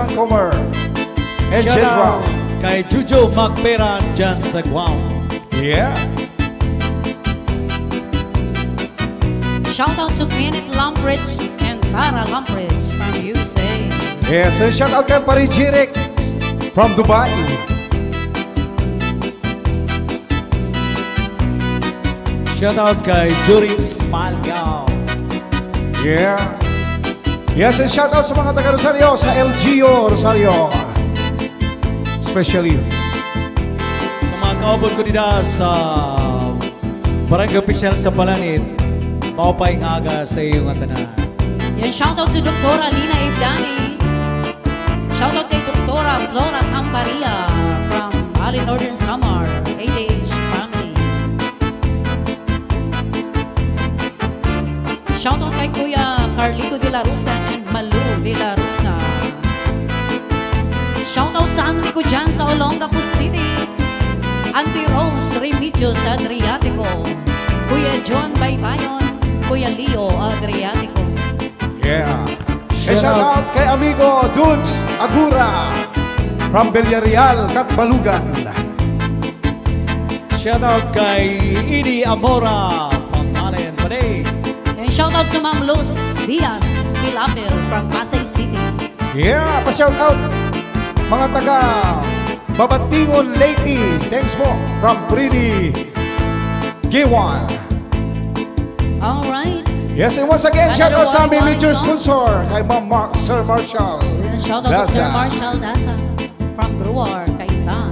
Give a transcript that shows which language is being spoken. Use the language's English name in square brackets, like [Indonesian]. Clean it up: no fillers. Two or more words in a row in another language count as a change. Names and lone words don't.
[English] John Comer. And Shout Jen out Brown. [Filipino] kay Jujo Macperan dyan sa Guam. [English] Yeah. Shout out to Kenneth Lumbridge and Tara Lumbridge from USA. Yes, and shout out kay Pari Jirik from Dubai. Shout out kay Jurix Malgao. Yeah. Yes, and shout out [Filipino] sa mga taga Rosario, sa LGO Rosario. [English] Especially. [Waray] Sa mga kaubod ko nila sa Barangay Opisyal sa Palanit, maupay aga sa iyong tanan. Yan, [English] shout out to Dr. Lina Ibdani. Shout out kay Dr. Flora Camparia from Ali Northern Samar, ADH family. Shout out kay Kuya Carlito de la Rosa and Malu de la Rosa. [Filipino] Shoutout sa auntie ko dyan sa Olongapo City, Auntie Rose Remedios Adriatico, Kuya John Baybayon, Kuya Leo Adriatico. [English] Yeah. Shout out kay amigo Dudes Agura from Villarreal, Katbalugan. Shout out kay Edie Amora from Malen Panay. And shoutout sa Ma'am Luz Diaz Pilapil from Pasay City. Yeah, [Filipino] pa-shout out mga taga Babatingon Leyte. [English] Thanks po from Pretty Giwan. Alright. Yes, and once again, shout out [Filipino] sa aming [English] major song. sponsor kay Sir Marshall. Shoutout to Sir Marshall Daza from Brewer, Cainta.